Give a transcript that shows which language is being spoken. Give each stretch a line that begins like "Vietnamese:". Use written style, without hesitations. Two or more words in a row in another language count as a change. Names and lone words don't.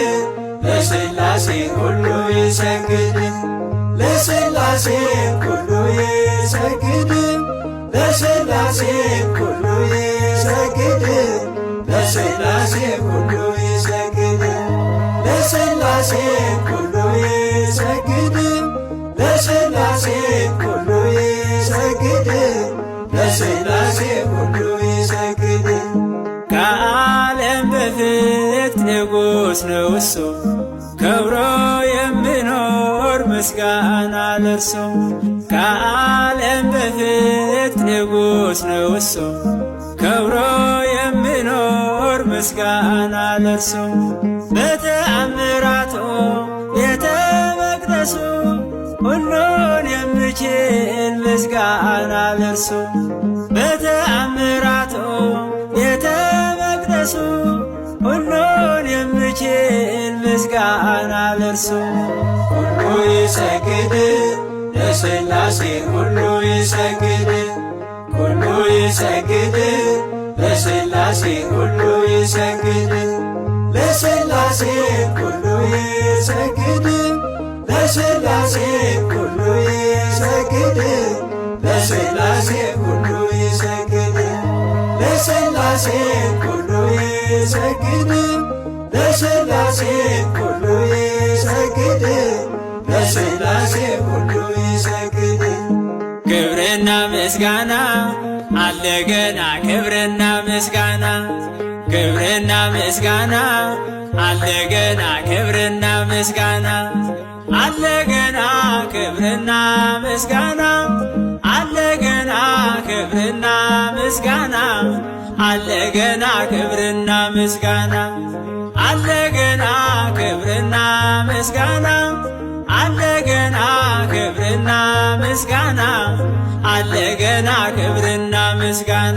Geez: ለሥላሴ ኩሉ ይሰግድ ለሥላሴ ኩሉ ይሰግድ ለሥላሴ ኩሉ ይሰግድ ለሥላሴ ኩሉ ይሰግድ ለሥላሴ ኩሉ ይሰግድ ለሥላሴ ኩሉ ይሰግድ ለሥላሴ ኩሉ ይሰግድ
Amharic: ከዓለም በፊት ንጉሥ ነው እሱ ከብሮ የሚኖር ምስጋና ለእርሱ ከዓለም በፊት ንጉሥ ነው እሱ ከብሮ የሚኖር ምስጋና ለእርሱ በተአምራቱ ቤተ መቅደሱ ሁሉን የሚችል ምስጋና ለእርሱ በተአምራቱ ቤተ መቅደሱ ሁሉን የሚችል ምስጋና ለእርሱ
Geez: ኩሉ ይሰግድ ለሥላሴ ኩሉ ይሰግድ ኩሉ ይሰግድ ለሥላሴ ኩሉ ይሰግድ ለሥላሴ ኩሉ ይሰግድ ለሥላሴ ኩሉ ይሰግድ ለሥላሴ ኩሉ ይሰግድ ለሥላሴ ኩሉ ይሰግድ ለሥላሴ ኩሉ ይሰግድ ለሥላሴ ኩሉ ይሰግድ
Amharic: ክብርና ምስጋና አለ ገና ክብርና ምስጋና ክብርና ምስጋና አለ ገና ክብርና ምስጋና አለ ገና ክብርና ምስጋና አለ ገና ክብርና ምስጋና አለ ገና ክብርና ምስጋና አለ ገና ክብርና ምስጋና አለ ገና ክብርና ምስጋና አለ ገና ክብርና ምስጋና